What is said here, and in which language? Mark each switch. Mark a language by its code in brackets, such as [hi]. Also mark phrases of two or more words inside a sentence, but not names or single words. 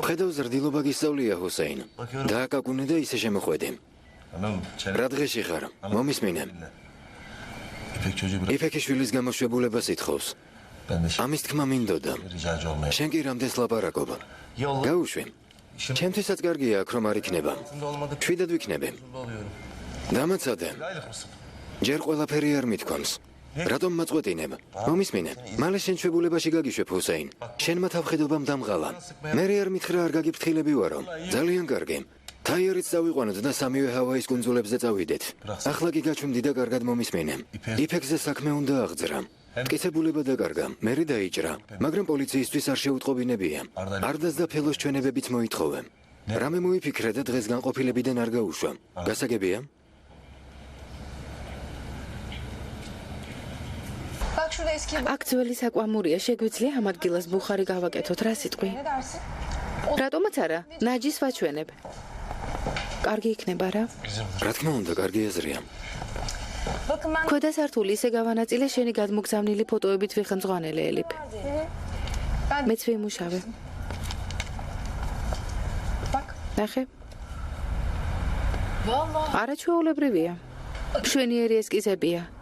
[ka] ხედავ ზრდილობა გისწავლია ჰუსეინ. დააკაკუნე და ისე შემოხვედი. [tr] Anladım. Çene. [ka] რა დღეში ხარ? მომისმინე. [tr] İpek çocuğu bırak. [ka] იფექიშვილის გამოშვებულებას ითხოვს. [tr] Ben de [ka] ამის თქმა მინდოდა. [tr] ricacı olmaya. [ka] შენ კი რამდენს ლაპარაკობ? [tr] Yolla. [ka] გაუშვი. ჩემთვისაც კარგია აქ რომ არ იქნება. [tr] Olmadı. [ka] შვიდად ვიქნები. [tr] Oluyorum. [ka] დამაცადე. [tr] Aylık mısın? [ka] ჯერ ყველაფერი არ მithქვამს. რატომ მაწყვეტინებ? მომისმინე. მალე შენ შვებულებაში გაგიშვებ ჰუსეინ. შენმა თავხედობამ დამღალა. მე არ მითხრა არ გაგიფრთხილები ვარო. ძალიან კარგი. თაიერიც დავიყვანოთ და სამივე ჰავაის კუნძულებზე წავიდეთ. ახლა კი გაჩვენდი და კარგად მომისმინე. იფექზე საქმე უნდა აღძრა. მტკიცებულება დაკარგა, მე დაიჭრა, მაგრამ პოლიციისთვის არ შეუტყობინებია. არდას და ფელოს ჩვენებებიც მოითხოვე. რამე მოიფიქრე და დღეს განყოფილებიდან არ გაუშვა. გასაგებია? [tr] bak şurada eski [ka] აქ ძველი საკვამურია, შეგვიძლია ამ ადგილას ბუხარი გავაკეთოთ, რა სიტყვი? [tr] ne dersin? [ka] რატომაც არა? ნაჯის ვაჩვენებ. კარგი იქნება რა? რა თქმა უნდა, კარგი აზრია. [tr] Bakın ben [ka] ქვედა სართული ისე გავანაწილე შენი გადმოგზავნილი ფოტოებით ვიხმძღვანელე ელიფ. მეც ვიმუშავე. [tr] bak. [ka] ნახე, [tr] Vallahi [ka] არაჩვეულებრივია. მშვენიერი ესკიზებია.